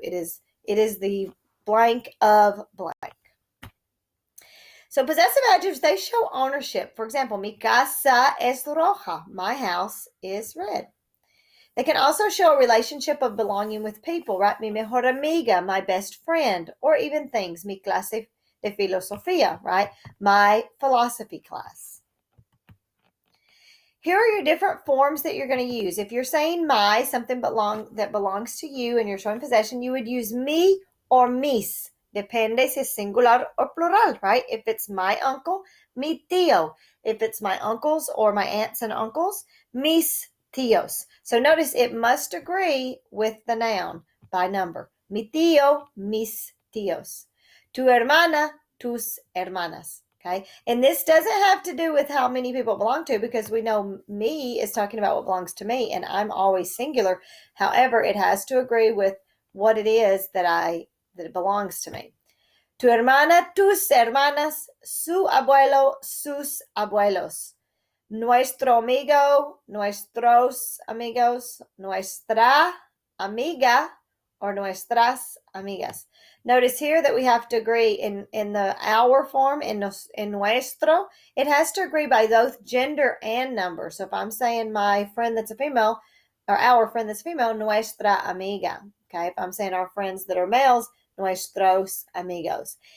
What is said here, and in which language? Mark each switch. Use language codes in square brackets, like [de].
[en] It is the blank of blank. So possessive adjectives, they show ownership. For example, [es] mi casa es roja. [en] My house is red. They can also show a relationship of belonging with people, right? [es] Mi mejor amiga, [en] my best friend, or even things. [es] Mi clase de filosofía, right? [en] My philosophy class. Here are your different forms that you're going to use. If you're saying my, something that belongs to you and you're showing possession, you would use mi or mis. [es] Depende si es singular [en] or plural, right? If it's my uncle, [es] mi tío. [en] If it's my uncles or my aunts and uncles, [es] mis tíos. [en] So notice it must agree with the noun by number. [es] Mi tío, mis tíos. Tu hermana, tus hermanas. [en] Okay, and this doesn't have to do with how many people belong to, because we know me is talking about what belongs to me, and I'm always singular. However, it has to agree with what it is that it belongs to me. [es] Tu hermana, tus hermanas, su abuelo, sus abuelos. Nuestro amigo, nuestros amigos, nuestra amiga, or nuestras amigas. [en] Notice here that we have to agree in the our form, in nuestro, it has to agree by both gender and number. So if I'm saying my friend that's a female, or our friend that's female, [es] nuestra amiga. [en] Okay, if I'm saying our friends that are males, [es] nuestros amigos.